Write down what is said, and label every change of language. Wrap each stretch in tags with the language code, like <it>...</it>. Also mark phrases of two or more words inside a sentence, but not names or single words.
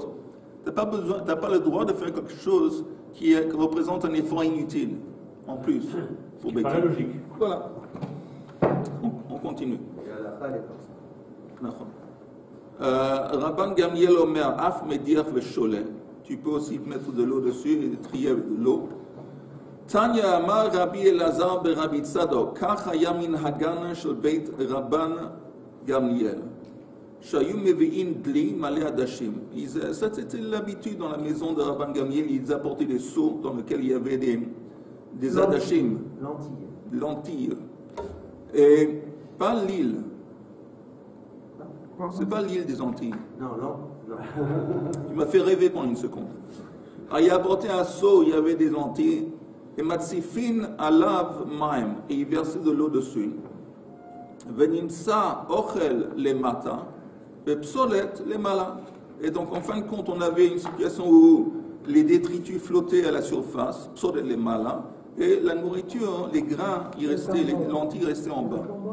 <fr>Tu n'as pas le droit de faire quelque chose qui représente un effort inutile, en plus. Pour Beit Hillel. Logique. Voilà. On continue.</fr> <he>רבן גמליאל אומר, אף מדיר ושולה.</he> <fr>Tu peux aussi mettre de l'eau dessus et trier avec de l'eau.</fr> <he>תניא אמר רבי אלעזר רבי צדוק, כך היה מנהגן של בית רבן גמליאל. שהיו מביאין דלי מלא עדשים.</he> <fr>C'était l'habitude dans la maison de Rabban Gamliel, ils apportaient des seaux dans lesquels il y avait des adashim. Lentilles. Et pas l'île. C'est pas l'île des Antilles. Non. Tu m'as fait rêver pendant une seconde. Alors, il a apporté un seau, il y avait des lentilles.</fr> <he>Et מציפין עליו מים.</he> <fr>Et il versait de l'eau dessus.</fr> <he>ונמצא אוכל למטה. Et פסולת למעלה.</he> <fr>Et donc, en fin de compte, on avait une situation où les détritus flottaient à la surface.</fr> <he>פסולת למעלה.</he> <fr>Et la nourriture, les grains, les lentilles restaient en bas.</fr>